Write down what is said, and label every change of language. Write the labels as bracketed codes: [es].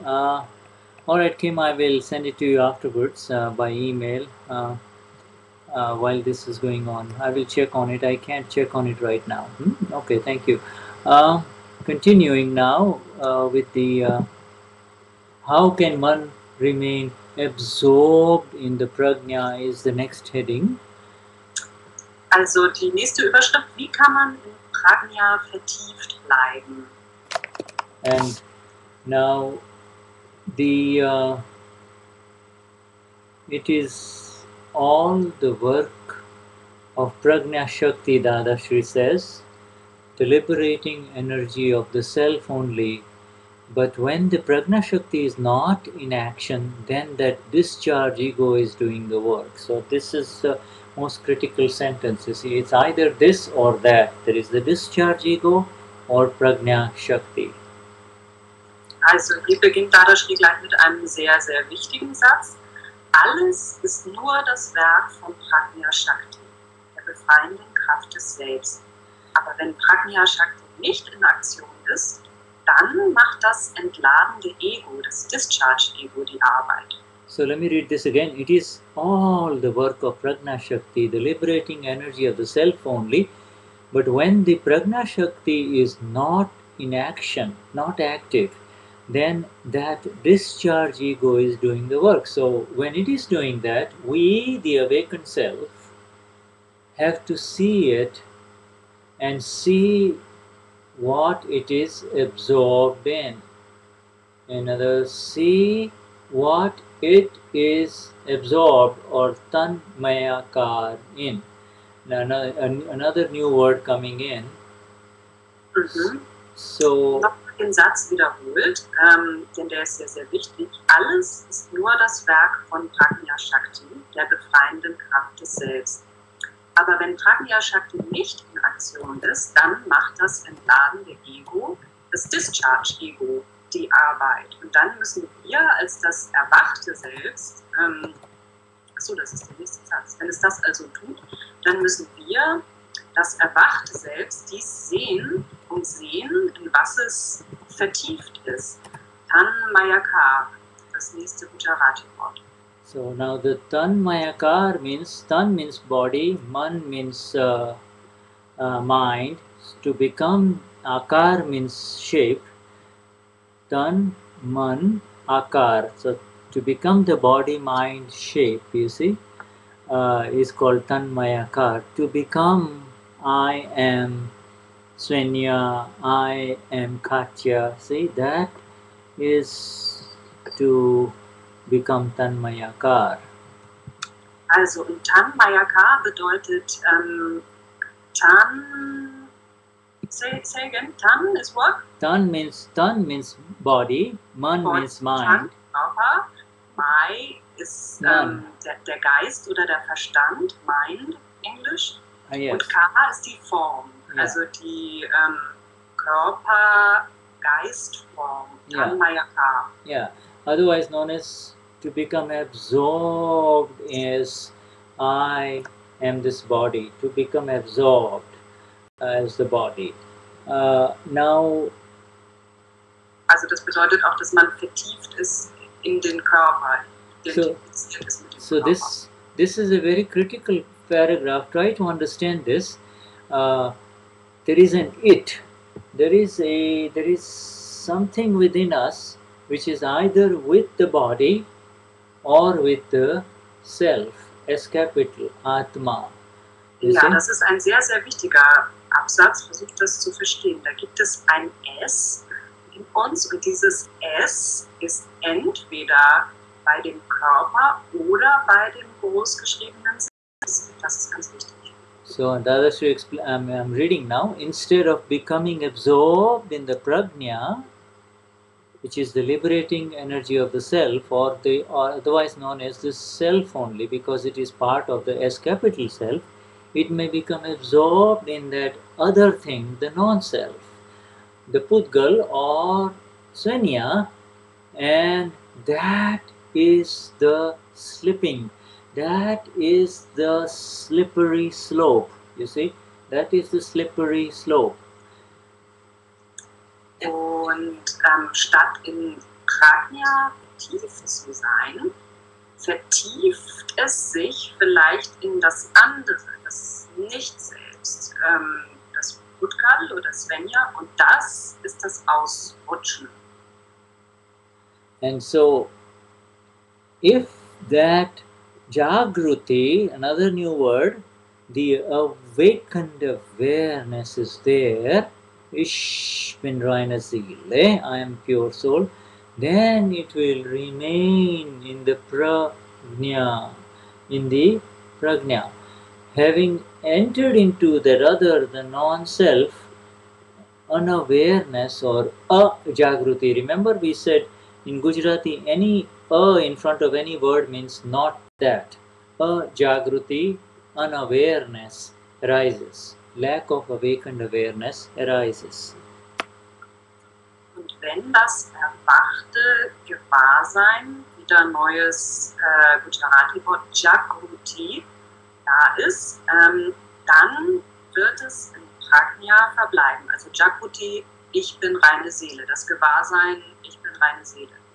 [en] All right, Kim, I will send it to you afterwards by email while this is going on. I will check on it. I can't check on it right now. Okay, thank you. Continuing now with the how can one remain absorbed in the prajna is the next heading. [de] Also die nächste Überschrift, wie kann man in Prajna vertieft bleiben? [en] And now the it is all the work of Prajna Shakti, Dadashri says, the liberating energy of the self only. But when the Prajna Shakti is not in action, then that discharge ego is doing the work. So this is the most critical sentence. You see, it's either this or that. There is the discharge ego or Prajna Shakti. [de] Also hier beginnt Dadashri gleich mit einem sehr, sehr wichtigen Satz. Alles ist nur das Werk von Prajna Shakti, der befreienden Kraft des Selbst. Aber wenn Prajna Shakti nicht in Aktion ist, dann macht das entladende Ego, das Discharge-Ego, die Arbeit. [en] So let me read this again. It is all the work of Prajna Shakti, the liberating energy of the self only. But when the Prajna Shakti is not in action, not active, then that discharge ego is doing the work. So when it is doing that, we, the awakened self, have to see it and see what it is absorbed in. In other words, see what it is absorbed or tanmayakar in. Now, another new word coming in. So [de] noch den Satz wiederholt, denn der ist sehr, sehr wichtig. Alles ist nur das Werk von Prajna Shakti, der befreienden Kraft des Selbst. Aber wenn Prajna Shakti nicht in Aktion ist, dann macht das entladende Ego, das Discharge-Ego, die Arbeit. Und dann müssen wir als das erwachte Selbst, achso, das ist der nächste Satz, wenn es das also tut, dann müssen wir, das erwachte Selbst, dies sehen und sehen, in was es vertieft ist. Tanmayakar, das nächste Gujarati-Wort. [en] So now the tanmayakar means, tan means body, man means mind. To become akar means shape. Tan, man, akar. So to become the body, mind, shape, you see, is called tanmayakar. To become I am Svenya, I am Katya. See, that is to become Tanmayakar. [de] Also, und Tanmayakar bedeutet Tan. [en] Say again. Tan is what? Tan means body, man means mind. [de] Tan, Körper, Mai ist der Geist oder der Verstand, Mind, Englisch. [en] Yes. [de] Und Ka ist die Form, also die Körper-Geist-Form, Tanmayakar. [en] Yeah, otherwise known as to become absorbed is I am this body, to become absorbed as the body. Now, [de] also das bedeutet auch, dass man vertieft ist in den Körper identifiziert ist mit dem [en] So [de] Körper. [en] this is a very critical paragraph. Try to understand this. There is an it. There is something within us which is either with the body or with the self. S capital Atma. You [de] Ja, [en] see? [de] das ist ein sehr, sehr wichtiger Absatz. Versucht das zu verstehen. Da gibt es ein S in uns und dieses S ist entweder bei dem Körper oder bei dem großgeschriebenen Satz. Das ist ganz wichtig. [en] So Dadashri, I'm reading now. Instead of becoming absorbed in the prajna, which is the liberating energy of the self, or otherwise known as the self only, because it is part of the S capital self, it may become absorbed in that other thing, the non-self, the Pudgal or Svenya, and that is the slipping. That is the slippery slope. You see, that is the slippery slope. [de] Und statt in Prajna vertieft zu sein, vertieft es sich vielleicht in das andere, das Nicht-Selbst, das Budgal oder Svenja, und das ist das Ausrutschen. [en] And so, if that Jagruti, another new word, the awakened awareness is there, [de] Ich bin reine Seele, [en] I am pure soul, then it will remain in the prajna, having entered into that other, the non-self, unawareness or a-jagruti. Remember we said in Gujarati, any a in front of any word means not that. A-jagruti, unawareness arises. Lack of awakened awareness arises. [de] Und wenn das erwachte Gewahrsein, wieder neues Gujarati-Wort Jagruti, da ist, dann wird es in Prajna verbleiben. Also Jagruti, ich bin reine Seele. Das Gewahrsein, ich bin reine Seele.